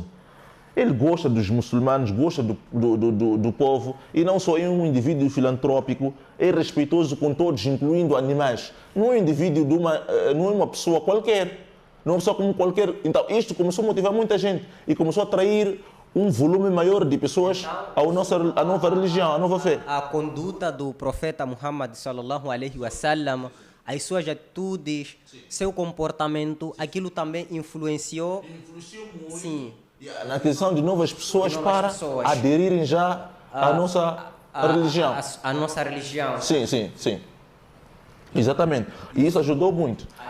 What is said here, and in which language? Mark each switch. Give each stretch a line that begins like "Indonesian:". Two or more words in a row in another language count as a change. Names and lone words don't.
Portuguese: Ele gosta dos muçulmanos, gosta do povo, e não só é um indivíduo filantrópico, é respeitoso com todos, incluindo animais. Não é um indivíduo não é uma pessoa qualquer. Não é uma pessoa como qualquer. Então, isto começou a motivar muita gente e começou a atrair um volume maior de pessoas à nova religião, à nova fé. A conduta do profeta Muhammad
Arabic: صلى الله عليه وسلم,
Portuguese: as suas atitudes, seu comportamento, aquilo também influenciou muito. Sim. Na aquisição de novas pessoas para aderirem já à nossa religião. A nossa religião. Sim. Exatamente. E isso ajudou muito.